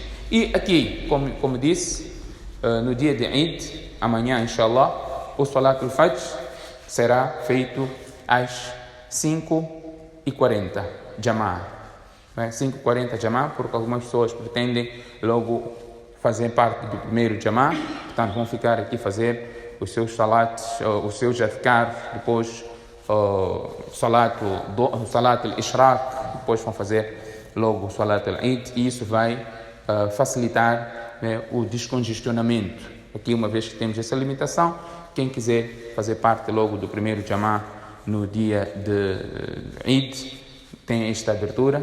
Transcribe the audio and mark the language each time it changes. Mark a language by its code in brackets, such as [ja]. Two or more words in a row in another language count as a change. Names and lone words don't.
[pt] E aqui, como disse, no dia de Eid, amanhã, inshallah, o [ar] صلاة الفجر [pt] será feito às 5h40, Jama'ah. 5h40 Jama'ah, porque algumas pessoas pretendem logo fazer parte do primeiro Jama'ah, portanto vão ficar aqui fazer os seus salats, os seus adhkar, depois [ar] صلاة الإشراق, [pt] depois vão fazer logo o [ar] صلاة العيد, [pt] e isso vai facilitar, né, o descongestionamento. Aqui, uma vez que temos essa limitação, quem quiser fazer parte logo do primeiro Jama'ah no dia de Eid, tem esta abertura.